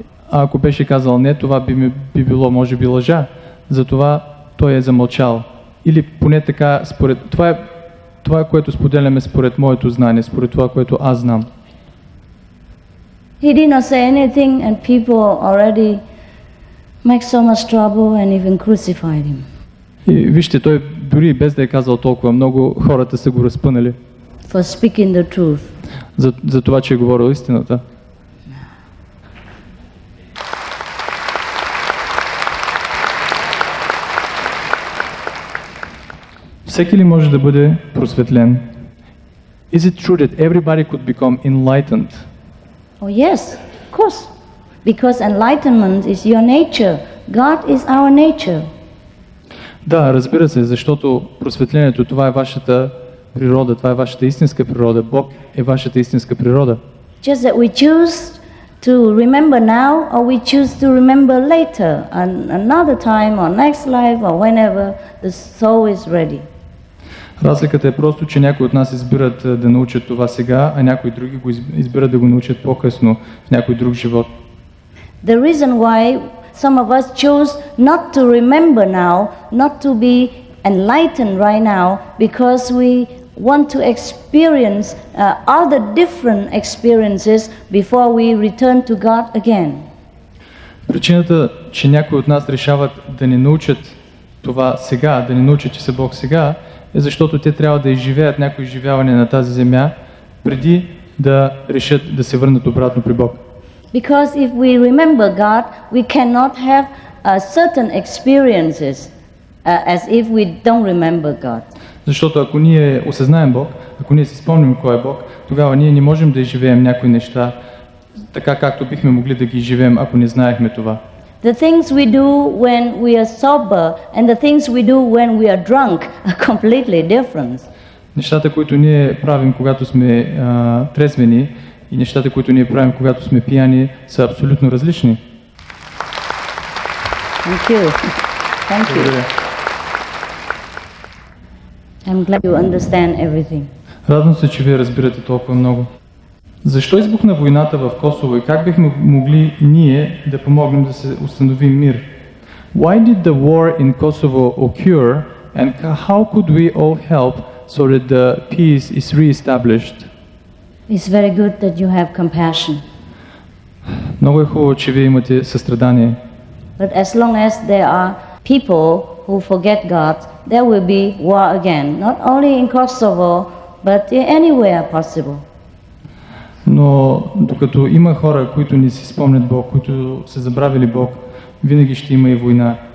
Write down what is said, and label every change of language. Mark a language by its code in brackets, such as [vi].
[bg] Ако беше казал не, това би било може би лъжа. Затова той е замълчал. Или поне така, според това, което споделяме според моето знание, според това, което аз знам. [en] He did not say anything and people already make so much trouble and even crucified him. [bg] И вижте, той дори без да е казал толкова много, хората са го разпънали. [en] For speaking the truth. [bg] За това, че е говорил истината. Всеки ли може да бъде просветлен? [en] Is it true that everybody could become enlightened? Oh yes, of course. Because enlightenment is your nature. God is our nature. [bg] Да, разбира се, защото просветлението, това е вашата природа, това е вашата истинска природа. Бог е вашата истинска природа. [en] Just that we choose to remember now or we choose to remember later, another time or next life or whenever the soul is ready. [bg] Разликата е просто, че някои от нас избират да научат това сега, а някои други го избират да го научат по-късно в някой друг живот. [en] The reason why some of us choose not to remember now, not to be enlightened right now, because we want to experience other different experiences before we return to God again. [bg] Причината, че някои от нас решават да не научат това сега, да не научат, че са Бог сега, е защото те трябва да изживеят някои изживявания на тази земя, преди да решат да се върнат обратно при Бог. [en] Because if we remember God, we cannot have certain experiences as if we don't remember God. [bg] Защото ако ние осъзнаем Бог, ако ние си спомним кой е Бог, тогава ние не можем да изживеем някои неща така, както бихме могли да ги изживеем, ако не знаехме това. [en] The things we do when we are sober and the things we do when we are drunk are completely different. [bg] Нещата, които ние правим, когато сме трезвени, и нещата, които ние правим, когато сме пияни, са абсолютно различни. [en] Thank you. Thank you. I'm glad you understand everything. [bg] Радвам се, че вие разбирате толкова много. Защо избухна войната в Косово и как бихме могли ние да помогнем да се установи мир? [en] Why did the war in Kosovo occur and how could we all help so that the peace is re-established? It's very good that you have compassion. [bg] Много е хубаво, че вие имате състрадание. [en] But as long as there are people who forget God, there will be war again, not only in Kosovo, but anywhere possible. [bg] Но докато има хора, които не си спомнят Бог, които са забравили Бог, винаги ще има и война.